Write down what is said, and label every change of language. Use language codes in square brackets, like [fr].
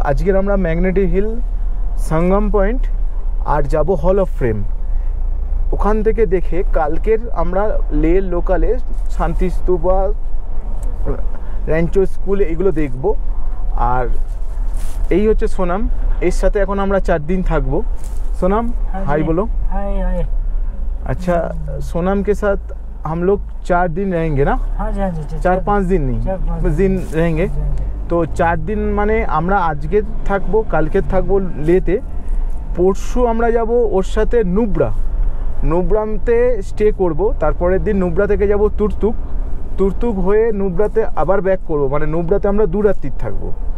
[bn] আজকের আমরা magnetic hill, সঙ্গম point আর যাব হল অফ ফ্রেম। ওখান থেকে দেখে কালকের আমরা লে লোকালে শান্তিস্তূপা, র্যাঞ্চো স্কুল এগুলো দেখব। আর এই হচ্ছে সোনাম, এর সাথে এখন আমরা 4 दिन থাকবো। [hi] सोनम हाय बोलो। हाय हाय। अच्छा, सोनम के साथ हम लोग 4 दिन रहेंगे ना? हाँ जी, हाँ जी, 4-5 दिन नहीं, 4-5 दिन रहेंगे। [bn] তো 4 দিন মানে আমরা আজকে থাকবো, কালকে থাকবো লেতে, পরশু আমরা যাব ওর সাথে নুব্রাতে স্টে করব, তারপরের দিন নুব্রা থেকে যাব তুর্তুক হয়ে নুব্রাতে আবার ব্যাক করব, মানে নুব্রাতে আমরা 2 রাত্রি থাকবো।